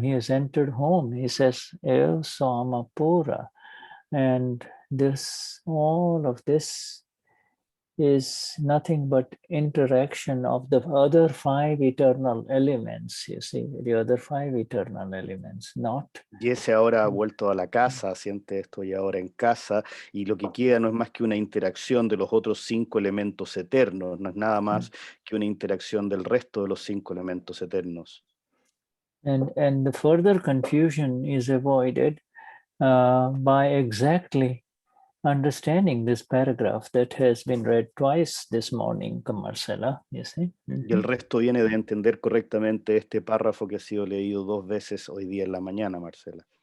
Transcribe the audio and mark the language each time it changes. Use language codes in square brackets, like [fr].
[en] He has entered home. He says, "Eo sama pura." And all of this is nothing but interaction of the other 5 eternal elements, you see, the other 5 eternal elements, not... [es] Y ese ahora ha vuelto a la casa, siente estoy ahora en casa, y lo que queda no es más que una interacción de los otros 5 elementos eternos, no es nada más que una interacción del resto de los 5 elementos eternos. [en] And the further confusion is avoided by exactly understanding this paragraph that has been read twice this morning, Marcella, you see. [es] Y el resto viene de entender correctamente este párrafo que ha sido leído 2 veces hoy día en la mañana, Marcela.